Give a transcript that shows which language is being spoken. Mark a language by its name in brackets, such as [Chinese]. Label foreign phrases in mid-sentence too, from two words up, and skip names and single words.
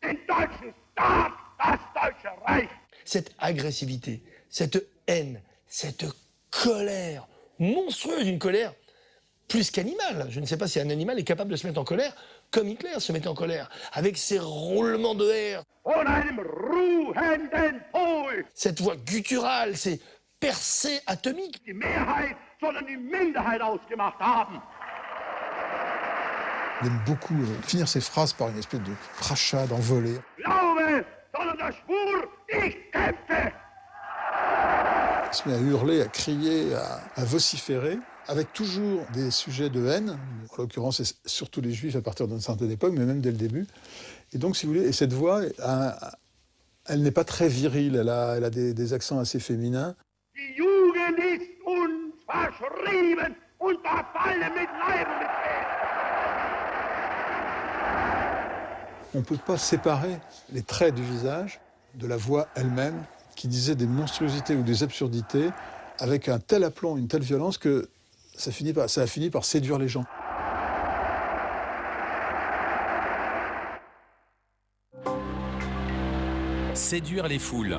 [French] Cette agressivité, cette haine, cette colère monstrueuse, une colère plus qu'animale. Je ne sais pas si un animal est capable de se mettre en colère comme Hitler se mettait en colère, avec ses roulements de air. Cette voix gutturale, ces percées atomiques. [German] Die Mehrheit, sondern die Minderheit ausgemacht haben. [French] Il aime beaucoup finir ses phrases par une espèce de crachat, d'envolée. [German] Glaube, sondern der Schwur, ich kämpfe. [French] Il se met à hurler, à crier, à vociférer, avec toujours des sujets de haine. En l'occurrence, c'est surtout les Juifs à partir d'une certaine époque, mais même dès le début. Et donc, si vous voulez, et cette voix, elle n'est pas très virile, elle a des accents assez féminins. [German] Die Jugend ist uns verschrieben und verfallen mit Leib und mit Seele. [French] On ne peut pas séparer les traits du visage de la voix elle-même, qui disait des monstruosités ou des absurdités avec un tel aplomb, une telle violence que ça a fini par séduire les gens. Séduire les foules.